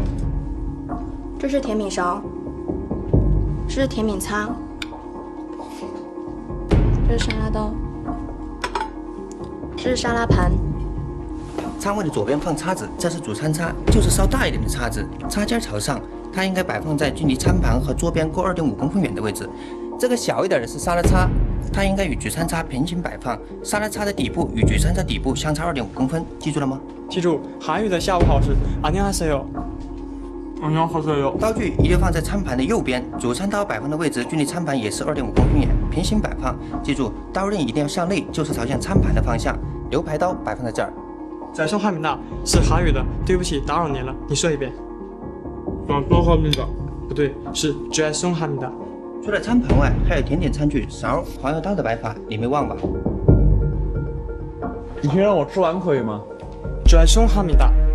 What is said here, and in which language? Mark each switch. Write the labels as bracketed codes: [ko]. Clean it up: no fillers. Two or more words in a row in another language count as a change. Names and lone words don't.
[zh] 這是甜品勺，這是甜品餐，這是沙拉刀，這是沙拉盤。餐位的左邊放叉子，這是主餐叉，就是稍大一點的叉子，叉尖朝上，它應該擺放在距離餐盤和桌邊各2.5公分遠的位置。這個小一點的是沙拉叉，它應該與主餐叉平行擺放，沙拉叉的底部與主餐叉底部相差2.5公分，記住了嗎？記住，韓語的下午好是안녕하세요。刀具一定放在餐盤的右邊，主餐刀擺放的位置距離餐盤也是2.5公分遠，平行擺放。記住，刀刃一定要向內，就是朝向餐盤的方向。牛排刀擺放在這兒。 죄송합니다 是韓語的，對不起，打擾您了。你說一遍。죄송합니다不對，是죄송합니다。除了餐盤外，還有甜點餐具、勺、黃油刀的擺法，你沒忘吧？你先讓我吃完可以嗎？ [ko] 죄송합니다。